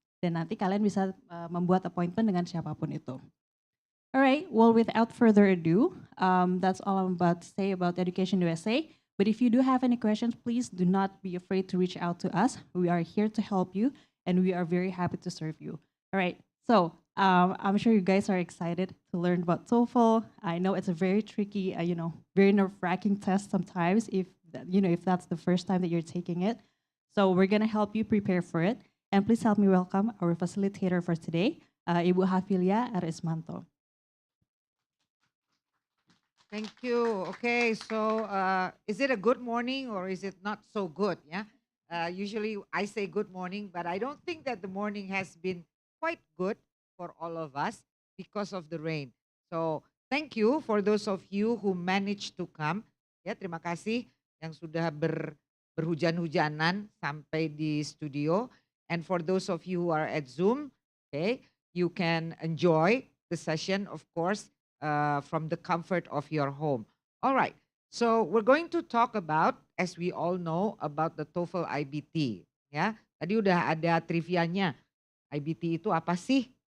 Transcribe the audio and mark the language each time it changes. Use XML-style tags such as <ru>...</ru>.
<id>Dan nanti kalian bisa membuat appointment dengan siapapun itu.</id> <en>Alright, well without further ado, that's all I'm about to say about Education USA. But if you do have any questions, please do not be afraid to reach out to us. We are here to help you, and we are very happy to serve you. All right, so I'm sure you guys are excited to learn about TOEFL. I know it's a very tricky, very nerve-wracking test sometimes if that's the first time that you're taking it. So we're gonna help you prepare for it. And please help me welcome our facilitator for today, Ibu Hafilia R. Ismanto. Thank you. Okay, so is it a good morning or is it not so good? Yeah. Usually I say good morning, but I don't think that the morning has been quite good for all of us because of the rain. So thank you for those of you who managed to come.</en> <id>Ya, terima kasih yang sudah berhujan-hujanan sampai di studio.</id> <en>And for those of you who are at Zoom, okay, you can enjoy the session, of course, from the comfort of your home. All right, so we're going to talk about, as we all know, about the TOEFL IBT.</en> <id>Ya, tadi udah ada trivianya. IBT itu apa sih?</id>